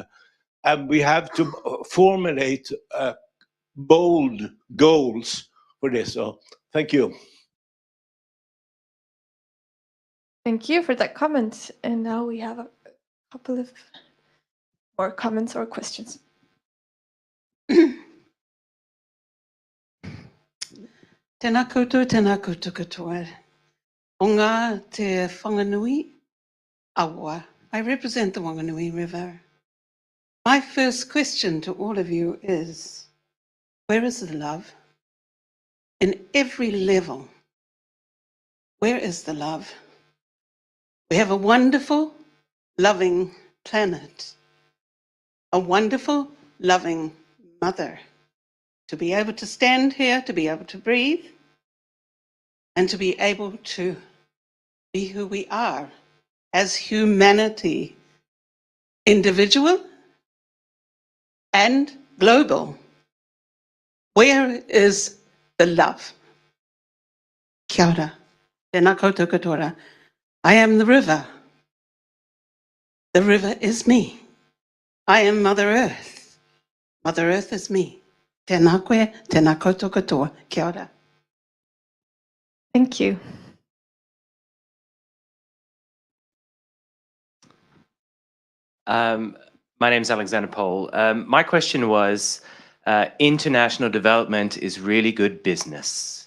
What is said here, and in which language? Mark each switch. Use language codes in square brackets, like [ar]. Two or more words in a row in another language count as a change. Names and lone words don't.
[en] And we have to formulate bold goals for this. So thank you. Thank you for that comment. And now we have a couple of more comments or questions. [mi] Tēnā koutou katoa. O ngā te whanganui awa. [en] I represent the Wanganui River. My first question to all of you is, where is the love? In every level, where is the love? We have a wonderful, loving planet, a wonderful, loving mother. To be able to stand here, to be able to breathe, and to be able to be who we are as humanity, individual and global. Where is the love? [mi] Kia ora. Tēnā koutou katoa. [en] I am the river. The river is me. I am Mother Earth. Mother Earth is me. [mi] Tēnā koe, tēnā koutou katoa. Kia ora. [en] Thank you. My name is Alexander Pohl. My question was, international development is really good business.